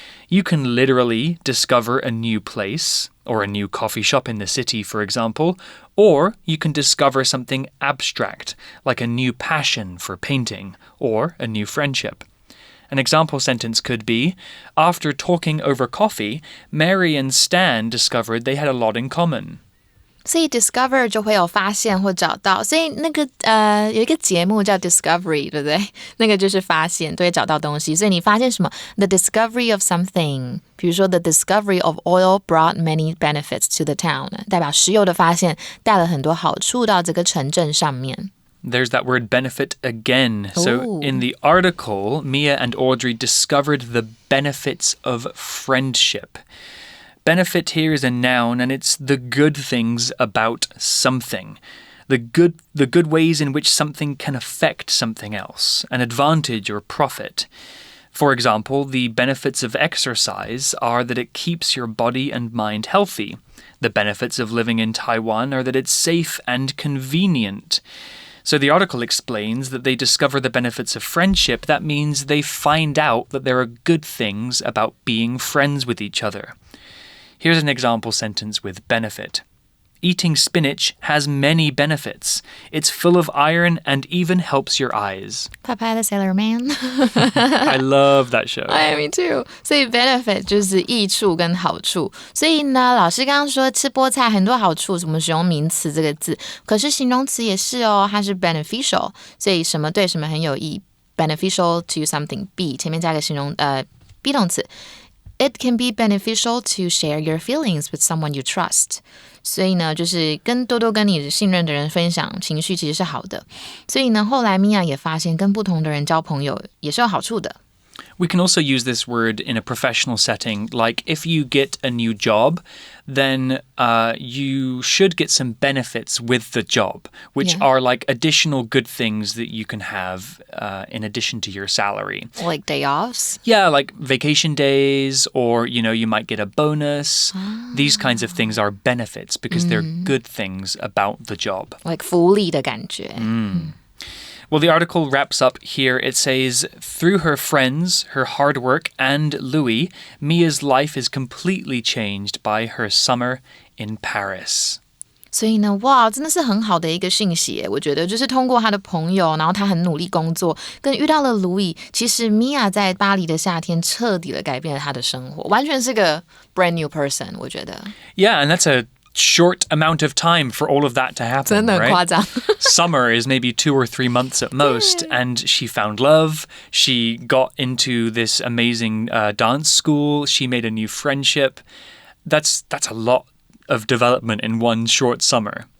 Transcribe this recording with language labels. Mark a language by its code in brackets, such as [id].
[en] You can literally discover a new place, or a new coffee shop in the city, for example, or you can discover something abstract, like a new passion for painting, or a new friendship. An example sentence could be, after talking over coffee, Mary and Stan discovered they had a lot in common. [zh] 所以 discover 就会有发现或找到，所以那个有一个节目叫 Discovery， 对不对？那个就是发现，对，找到东西。所以你发现什么 ？ [en] The discovery of something， [zh] 比如说 [en] The discovery of oil brought many benefits to the town， [zh] 代表石油的发现带了很多好处到这个城镇上面。 [en] There's that word benefit again. So in the article, Mia and Audrey discovered the benefits of friendship. Benefit here is a noun, and it's the good things about something. The good ways in which something can affect something else, an advantage or profit. For example, the benefits of exercise are that it keeps your body and mind healthy. The benefits of living in Taiwan are that it's safe and convenient. So the article explains that they discover the benefits of friendship. That means they find out that there are good things about being friends with each other. Here's an example sentence with benefit. Eating spinach has many benefits. It's full of iron and even helps your eyes. Popeye the Sailor Man. I love that show. Me too. [zh] 所以 benefit 就是益处跟好处。所以呢，老师刚刚说吃菠菜很多好处，我们使用名词这个字，可是形容词也是哦，它是 beneficial。所以什么对什么很有益 ， [en] beneficial to something [zh] be 前面加个形容be 动词。 [en] It can be beneficial to share your feelings with someone you trust. [zh] 所以呢，就是多多跟你信任的人分享情绪，其实是好的。所以呢，后来米娅也发现，跟不同的人交朋友也是有好处的。 [en] We can also use this word in a professional setting. Like if you get a new job, then you should get some benefits with the job, which are like additional good things that you can have in addition to your salary. Like day offs? Yeah, like vacation days, or, you know, you might get a bonus. These kinds of things are benefits because they're good things about the job. Like [zh] 福利的感觉。 [en] Well, the article wraps up here. It says, through her friends, her hard work, and Louis, Mia's life is completely changed by her summer in Paris. [zh] 所以呢，哇，真的是很好的一个讯息耶，我觉得就是通过他的朋友，然后他很努力工作，跟遇到了 Louis， 其实 Mia 在巴黎的夏天彻底的改变了他的生活，完全是个 [en] brand new person， [zh] 我觉得。 [en] Yeah, and that's a short amount of time for all of that to happen, [zh] 真的很夸张。 [en] Summer is maybe 2 or 3 months at most, and she found love. She got into this amazing dance school. She made a new friendship. That's a lot of development in one short summer.